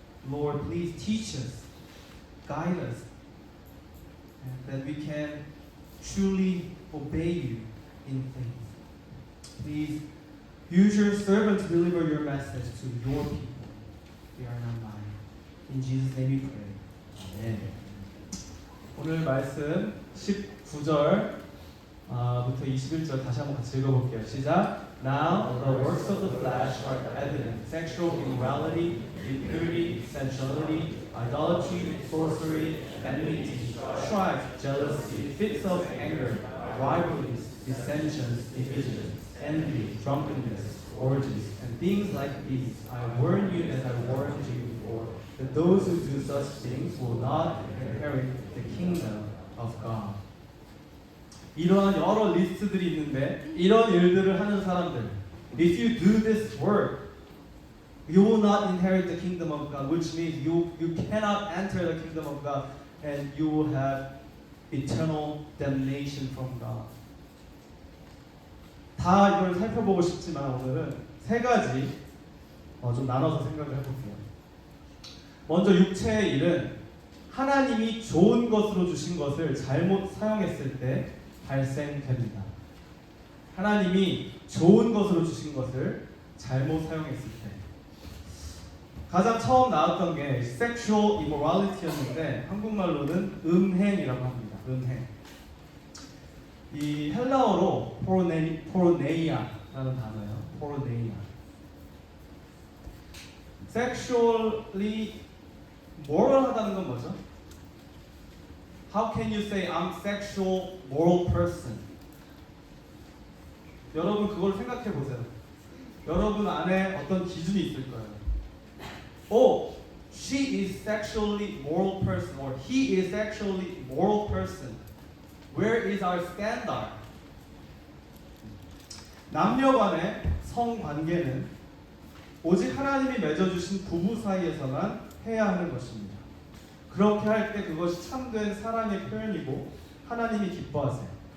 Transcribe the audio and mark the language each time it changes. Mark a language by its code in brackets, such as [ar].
[en] Lord, please teach us, guide us, and that we can truly obey you in faith. Please use your servant to deliver your message to your people. We are not mine. In Jesus' name we pray. Amen. [ko] 오늘 말씀 19절 부터 21절 다시 한번 같이 읽어볼게요. 시작. [en] Now the works of the flesh are evident: sexual immorality, impurity, sensuality, idolatry, sorcery, enmity, strife, jealousy, fits of anger, rivalries, dissensions, divisions, envy, drunkenness, orgies, and things like these. I warn you, as I warned you before, that those who do such things will not inherit the kingdom of God. [ko] 이러한 여러 리스트들이 있는데, 이런 일들을 하는 사람들, [en] if you do this work, you will not inherit the kingdom of God, which means you cannot enter the kingdom of God, and you will have eternal damnation from God. [ko] 다 이걸 살펴보고 싶지만 오늘은 세 가지 좀 나눠서 생각을 해볼게요. 먼저 육체의 일은 하나님이 좋은 것으로 주신 것을 잘못 사용했을 때 발생됩니다. 하나님이 좋은 것으로 주신 것을 잘못 사용했을 때. 가장 처음 나왔던 게 [en] sexual immorality [ko] 였는데 한국말로는 음행이라고 합니다. 음행. 이 헬라어로 포르네이아라는 단어예요. 포르네이아. [en] Sexually moral [ko] 하다는 건 뭐죠? [en] How can you say I'm sexual moral person? [ko] 여러분 그걸 생각해 보세요. 여러분 안에 어떤 기준이 있을 거예요. [en] Oh, she is sexually moral person, or he is sexually moral person. Where is our standard? [ko] 남녀 간의 성관계는 오직 하나님이 맺어주신 부부 사이에서만 해야 하는 것입니다. 그렇게 할 때 그것이 참된 사랑의 표현이고 하나님이 기뻐하세요.